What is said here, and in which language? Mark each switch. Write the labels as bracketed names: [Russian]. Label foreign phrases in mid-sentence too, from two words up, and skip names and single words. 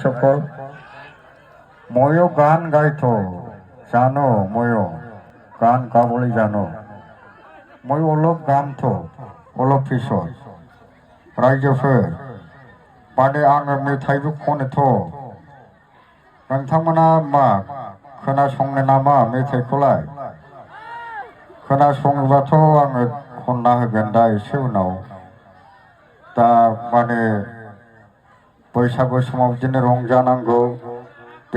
[Assamese] সকল ময়ো গান গাইতো জানো ময়ো গান গাবলে জানো মই [Bodo] अलप गानथो अलप फिसर रायजोफोर माने आङो मेथाइबो खनोथ' नोंथांमोना मा खोनासंनो नामा मेथाइखौलाय खोनासङोबाथ' आङो खनना होगोन दा एसे उनाव दा माने बैसागु समाव बिदिनो रंजानांगौ बे